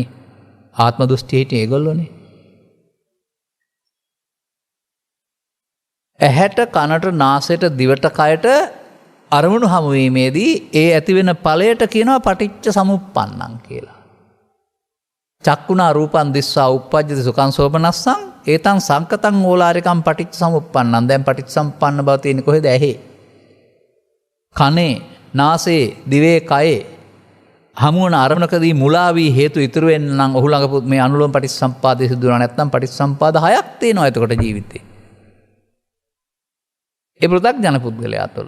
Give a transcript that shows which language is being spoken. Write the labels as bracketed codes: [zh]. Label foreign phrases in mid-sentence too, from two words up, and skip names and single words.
[si] ආත්ම දෘෂ්ටිය හිටියේ ඒගොල්ලෝනේ. ඇහැට කනට නාසයට දිවට කයට අරමුණු හමුවීමේදී ඒ ඇතිවෙන ඵලයට කියනවා [pi] පටිච්ච සමුප්පන්නං [si] කියලා. [pi] චක්කුණා රූපං දිස්සා උප්පජ්ජති සුඛං සෝමනස්සං ඒතං සංකතං ඕලාරිකං පටිච්ච සමුප්පන්නං. [si] දැන් [pi] පටිච්ච සමුප්පන්න [si] බව තියෙන්නේ කොහෙද? ඇහි. කනේ, නාසයේ, දිවේ, කයේ හමුවන අරමුණකදී මුලා වී හේතු ඉතුරු වෙන්න නම් ඔහු ළඟ මේ අනුලෝම පටිච්චසමුප්පාදයේ සිදු වෙනවා. නැත්නම් පටිච්චසමුප්පාද හයක් තියෙනවා එතකොට ජීවිතේ. ඒ පෘථග්ජන පුද්ගලයා තුළ.